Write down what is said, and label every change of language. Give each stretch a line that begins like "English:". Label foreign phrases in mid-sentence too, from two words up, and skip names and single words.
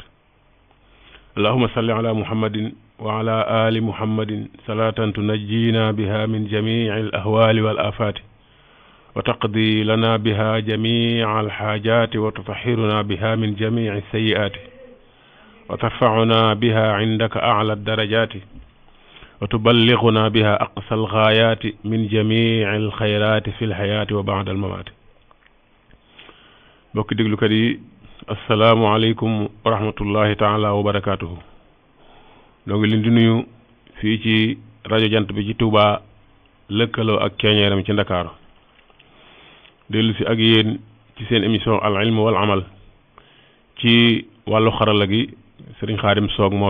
Arabic: اللهم صل على محمد وعلى آل محمد صلاة تنجينا بها من جميع الأهوال والآفات وتقضي لنا بها جميع الحاجات وتطهرنا بها من جميع السيئات وترفعنا بها عندك أعلى الدرجات وتبلغنا بها أقصى الغايات من جميع الخيرات في الحياة وبعد الممات.
Wolof: bokk déglukat yi
Arabic: السلام عليكم ورحمة الله تعالى وبركاته.
Wolof: ñoo ngi leen di nuyu fii ci rajo jant bi ci Touba lëkkaloo ak ceeñeeram ci Ndakaaru dellu si ak yéen ci seen émission al ilm wal amal ci wàllu xarala gi sëriñ Xaadim Soog moo